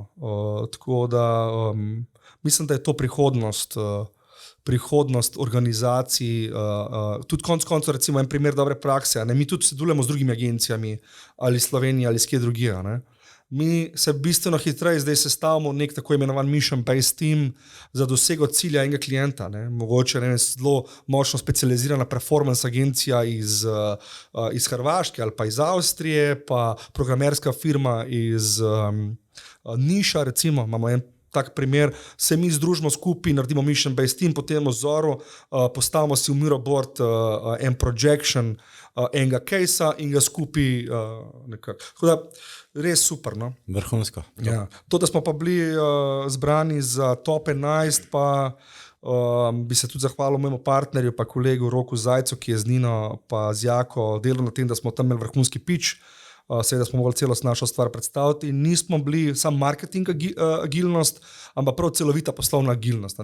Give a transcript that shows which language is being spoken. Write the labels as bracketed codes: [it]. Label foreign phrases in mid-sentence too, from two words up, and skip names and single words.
[sl] Tako da mislim, da je to prihodnost organizacij, tudi konec koncev recimo en primer dobre prakse, mi tudi sodelujemo z drugimi agencijami, ali Sloveniji, ali skje drugje, Mi se bistveno hitreje zdaj sestavimo nek tako imenovan [en] mission-based team [sl] za dosego cilja enega klienta. Mogoče zelo močno specializirana performance agencija iz Hrvaške ali pa iz Avstrije, pa programerska firma iz Niša, recimo, imamo en tak primer, se mi združimo skupaj, naredimo [en] mission-based team, [sl] potem v vzoru postavimo si v Miroboard en projection enega case-a in ga skupaj nekako. Tako da res super. Vrhunsko. Ja. To, da smo pa bili zbrani za top 11, pa bi se tudi zahvalil mojemu partnerju, pa kolegu Roku Zajcu, ki je z Nino pa z Jako delal na tem, da smo tam imeli vrhunski pitch, seveda smo mogli celost našo stvar predstaviti in nismo bili sam marketing agilnost, ampak prav celovita poslovna agilnost.